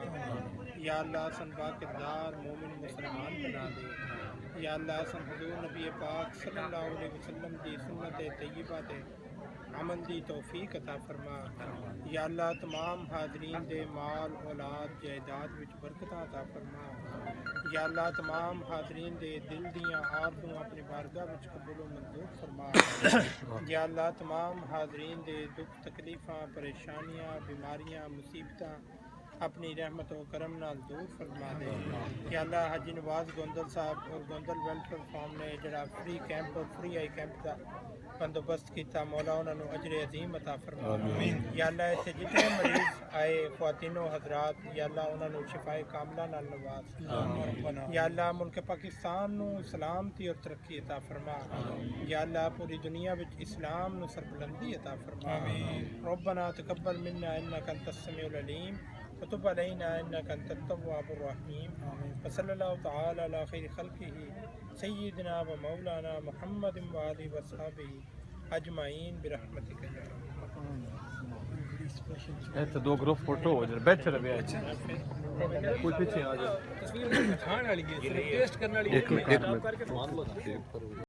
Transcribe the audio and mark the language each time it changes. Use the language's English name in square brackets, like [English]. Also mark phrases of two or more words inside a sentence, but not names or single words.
[Punjabi] یا اللہ سن با کردار مومن مسلمان بنا دے۔ یا اللہ سن حضور نبی پاک [Arabic] صلی اللہ علیہ وسلم [Punjabi] دی سنت طیبہ تے عمل دی توفیق عطا فرما۔ یا اللہ تمام حاضرین دے مال اولاد جائیداد وچ برکتاں عطا فرما۔ یا اللہ تمام حاضرین دے دل دیاں آرزویں اپنی بارگاہ وچ قبول و منظور فرما۔ یا اللہ تمام حاضرین دے دکھ تکلیفاں پریشانیاں بیماریاں مصیبتاں اپنی رحمت و کرم نال دور فرما دے۔ یا اللہ حاجی نواز گوندل صاحب اور گوندل ویلفیئر فارم نے جڑا [English] free camp [Punjabi] اور [English] free eye camp [Punjabi] دا بندوبست کیتا، مولا انہاں نو اجر عظیم عطا فرما۔ یا اللہ ایتھے جتنے مریض آئے خواتین و حضرات، یا اللہ انہاں نو شفائے کاملہ نال نواز۔ یا اللہ ملک پاکستان نو سلامتی اور ترقی عطا فرما۔ یا اللہ پوری دنیا وچ اسلام نو سربلندی عطا فرما۔ [Arabic] ربنا تقبل منا انک انت السمیع العلیم وتب علینا انک انت التواب الرحیم۔ وصلی اللہ تعالی علی خیر خلقہ سیدنا و مولانا محمد و آلہ و صحابہ اجمعین برحمتک یا [Urdu] ایسے دو [English] group photo [Urdu] ہو جائے بیٹھے رہے کوئی پیچھے آ جائے تصویر دکھانے والی ہے، صرف ٹیسٹ کرنے والی ہے۔